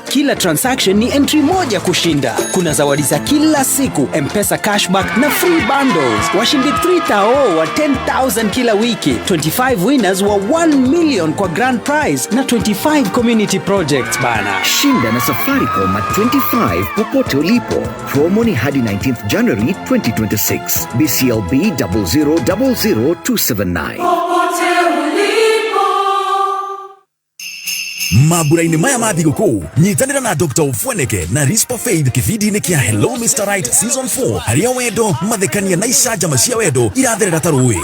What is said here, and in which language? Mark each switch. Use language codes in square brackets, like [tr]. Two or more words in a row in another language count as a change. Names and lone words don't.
[sw] Kila transaction ni entry moja kushinda. Kuna zawadi za kila siku, M-Pesa cashback na [en] free bundles. [sw] Washindi 3,000 wa 10,000 kila wiki. [en] 25 winners wa 1 million kwa grand prize na 25 community projects bana. [sw] Shinda na Safaricom at 25 popote ulipo. Promo ni hadi 19th January 2026. BCLB 0000279. [ki] Maburaini maya mathigũkũ nyitanĩra na Dr. Ufweneke na Rispa Faith kĩbindi-inĩ kĩa Hello Mr. Right Season 4 harĩa wendo mathekania na icanjama cia wendo iratherera ta rũĩ.